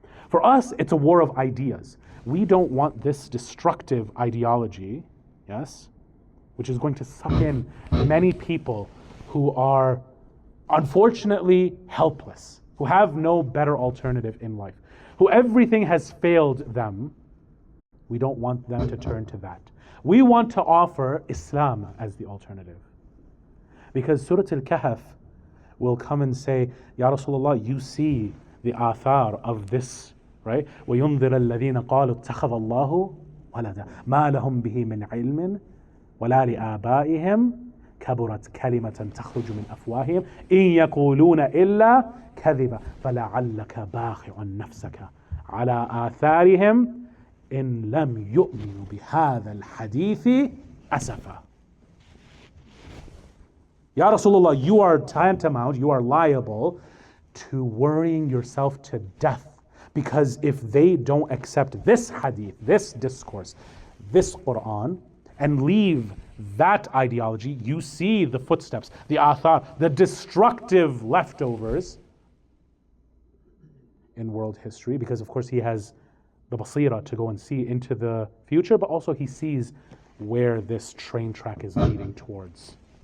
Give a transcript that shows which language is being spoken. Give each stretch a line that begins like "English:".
English: For us, it's a war of ideas. We don't want this destructive ideology, yes, which is going to suck in many people who are unfortunately helpless, who have no better alternative in life, who everything has failed them. We don't want them to turn to that. We want to offer Islam as the alternative. Because Surah Al-Kahf will come and say, Ya Rasulullah, you see the athar of this, right?
Arabic: وَيُنذِرَ الَّذِينَ قَالُوا اتَّخَذَ اللَّهُ وَلَدًا مَا لَهُم بِهِ مِنْ عِلْمٍ وَلَا لِآبَائِهِمْ كبرت كلمة تخرج من أفواههم إن يقولون إلا كذبا فلعلك باخع نفسك على آثارهم إن لم يؤمنوا بهذا الحديث أسفا.
English: Ya Rasulullah, you are tantamount, you are liable to worrying yourself to death, because if they don't accept this hadith, this discourse, this Quran, and leave that ideology, you see the footsteps, the athar, the destructive leftovers in world history, because of course he has the basira to go and see into the future, but also he sees where this train track is leading towards.